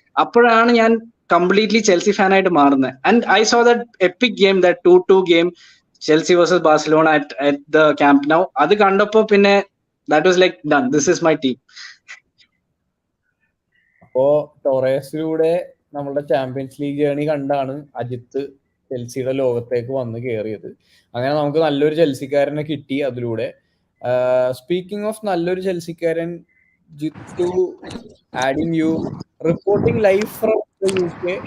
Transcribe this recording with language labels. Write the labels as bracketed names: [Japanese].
[Malayalam] അപ്പോഴാണ് ഞാൻ completely Chelsea fan ആയിട്ട് മാറുന്നത്. [English] And I saw that epic game, that 2-2 game Chelsea versus Barcelona at the Camp Nou. [Malayalam] അത് കണ്ടപ്പോ പിന്നെ [English] that was like done, this is my team. [Malayalam] അപ്പോ ടോറേസിലൂടെ നമ്മളുടെ ചാമ്പ്യൻസ് ലീഗ് ജേണി കണ്ടാണ് അജിത്ത് ചെൽസിയുടെ ലോകത്തേക്ക് വന്ന് കയറിയത്. അങ്ങനെ നമുക്ക് നല്ലൊരു ചെൽസിക്കാരനെ കിട്ടി അതിലൂടെ. സ്പീക്കിംഗ് ഓഫ് നല്ലൊരു ചെൽസിക്കാരൻ, Jithu adding U, [English] Reporting live from the UK.